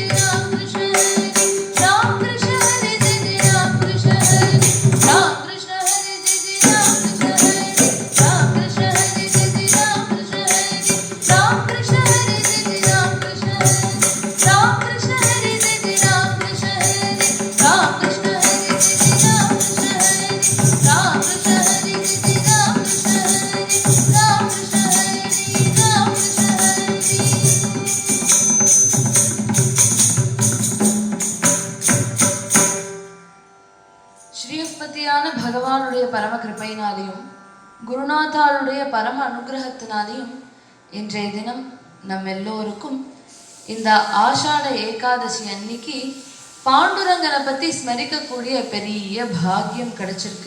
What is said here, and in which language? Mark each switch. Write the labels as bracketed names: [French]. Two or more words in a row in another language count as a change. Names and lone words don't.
[Marathi] राम कृष्ण हरि, राम कृष्ण हरि जय जय राम कृष्ण हरि, राम कृष्ण हरि जय जय राम कृष्ण हरि, राम कृष्ण हरि जय जय राम कृष्ण हरि, राम कृष्ण हरि जय जय राम कृष्ण हरि, राम कृष्ण हरि जय जय राम कृष्ण हरि, राम कृष्ण हरि जय जय राम कृष्ण हरि, राम कृष्ण हरि जय जय राम कृष्ण हरि, राम कृष्ण हरि राम कृष्ण हरि। [Tamil] ஸ்ரீஸ்பதியான பகவானுடைய பரம கிருபையினாலையும் குருநாதாளுடைய பரம அனுகிரகத்தினாலையும் இன்றைய தினம் நம் எல்லோருக்கும் இந்த ஆஷாட ஏகாதசி அன்னைக்கு பாண்டுரங்கனை பற்றி ஸ்மரிக்கக்கூடிய பெரிய பாக்கியம் கிடைச்சிருக்கு.